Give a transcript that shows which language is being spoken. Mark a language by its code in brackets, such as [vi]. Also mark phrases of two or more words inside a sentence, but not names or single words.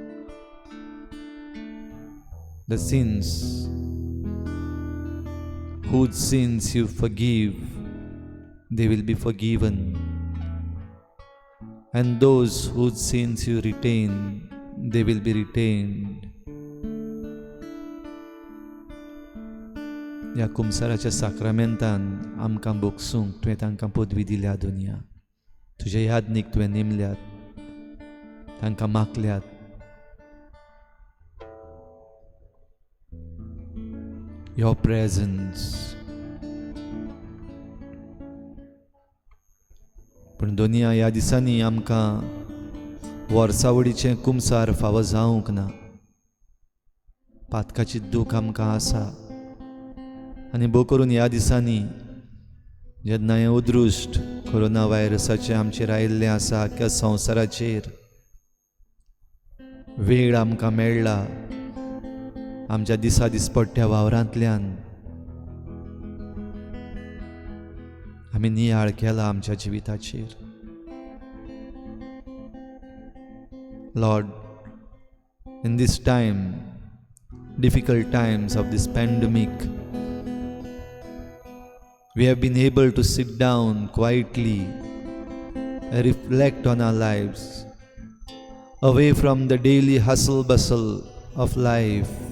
[en] The sins, whose sins you forgive, they will be forgiven. And those whose sins you retain, they will be retained. [kok] ह्या कुमसाराच्या साक्रामेंतान आमकां बोगसूंक तुवें तांकां पदवी दिल्या. दुनिया तुजे याज्ञीक तुवें नेमल्यात, तांकां मागल्यात. [en] Your presence. [kok] पूण दुनिया ह्या दिसांनी आमकां वर्सावडीचें कुमसार फावो जावंक ना. पातकाची दूख आमकां आसा. आनी भोव करून ह्या दिसांनी जेन्ना हें उदृश्ट कोरोना व्हायरसाचें आमचेर आयिल्लें आसा, अख्ख्या संवसाराचेर वेळ आमकां मेळ्ळा आमच्या दिसा दिसपट्ट्या वावरांतल्यान. आमी नियाळ केला आमच्या जिविताचेर. [en] Lord, in this time, difficult times of this pandemic, we have been able to sit down quietly and reflect on our lives, away from the daily hustle bustle of life.